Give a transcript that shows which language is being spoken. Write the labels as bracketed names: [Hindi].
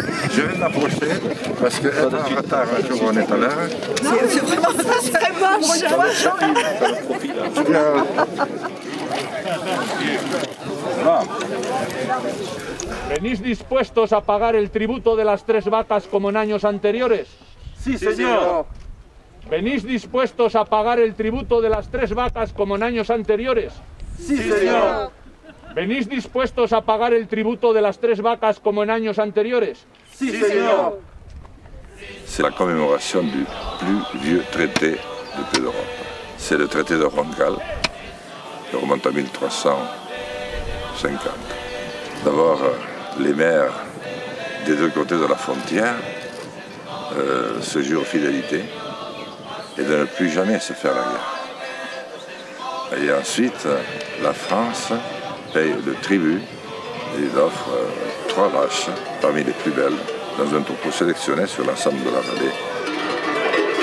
[French] Je vais l'approcher parce qu'elle est en retard un jour on est à l'heure. C'est vraiment très moche. [Spanish] ¿Venís dispuestos a pagar el tributo de las 3 vacas como en años anteriores? Sí, señor. ¿Venís dispuestos a pagar el tributo de las 3 vacas como en años anteriores? Sí, señor. ¿Venís dispuestos a pagar el tributo de las 3 vacas como en años anteriores? Sí, señor. [French] C'est la commémoration du plus vieux traité de paix d'Europe. C'est le traité de Roncal, qui remonte à 1350. D'abord, les maires des deux côtés de la frontière se jurent fidélité et de ne plus jamais se faire la guerre. Et ensuite, la France paye le tribut et il offre 3 vaches parmi les plus belles dans un troupeau sélectionné sur l'ensemble de la vallée.